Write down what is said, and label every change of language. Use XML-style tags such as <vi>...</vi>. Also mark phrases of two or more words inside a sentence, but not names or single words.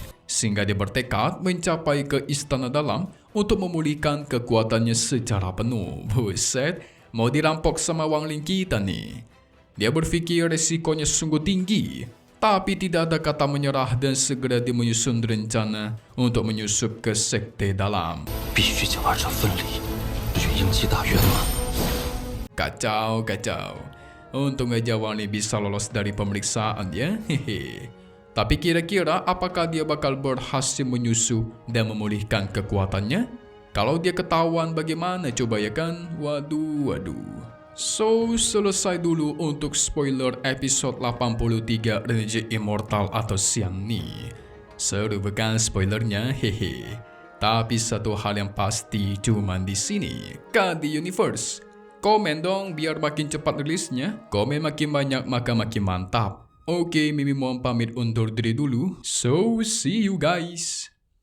<id>Sehingga dia bertekad mencapai ke istana dalam untuk memulihkan kekuatannya secara penuh. Buset, mau dirampok sama Wang Lin kita nih. Dia berpikir resikonya sungguh tinggi, tapi tidak ada kata menyerah dan segera dia menyusun rencana untuk menyusup ke sekte dalam.</id> <zh>必须将二者分离，去迎击大圆满。</zh> <id>Kacau. Untung aja Wang Lin bisa lolos dari pemeriksaan ya. Hehe. Tapi kira-kira apakah dia bakal berhasil menyusup dan memulihkan kekuatannya? Kalau dia ketahuan bagaimana coba ya kan? Waduh. So, selesai dulu untuk spoiler episode 83 Renegade Immortal atau Xiangni. Seru bukan spoilernya? Hehe. Tapi satu hal yang pasti cuman di sini, KD Universe. Komen dong biar makin cepat rilisnya. Komen makin banyak maka makin mantap. Oke, Mimi mohon pamit undur diri dulu.</id> <en>So, see you guys.</en>